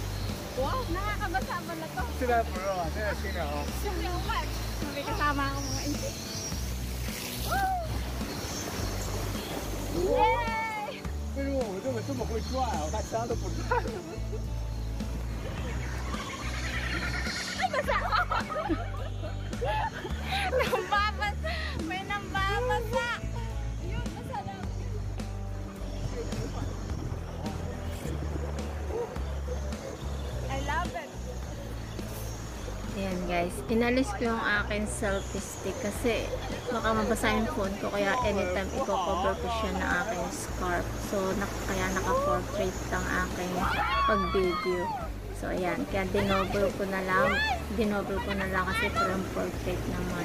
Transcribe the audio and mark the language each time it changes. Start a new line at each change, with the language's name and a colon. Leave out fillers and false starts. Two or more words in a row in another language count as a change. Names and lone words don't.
Filipino: Wow, nakakabasa ba na to?
Chinese: 现在不热了，现在清凉了。
English: So much!
Filipino: May kasama ako mga inti. Yay!
Chinese: 为什么我们这么会转啊？我看其他都不转。
Filipino: Ay, basa! Nambabasa! May nambabasa! Ayun, basa lang.
English: I love it!
Filipino: Ayan guys, inalis ko yung akin
English: selfie stick
Filipino: kasi baka mabasa yung phone ko, kaya anytime i-cover ko siya ng aking scarf. So, kaya naka-portrait ang aking pag-video. So, ayan, kaya dinoble ko na lang kasi parang portrait naman.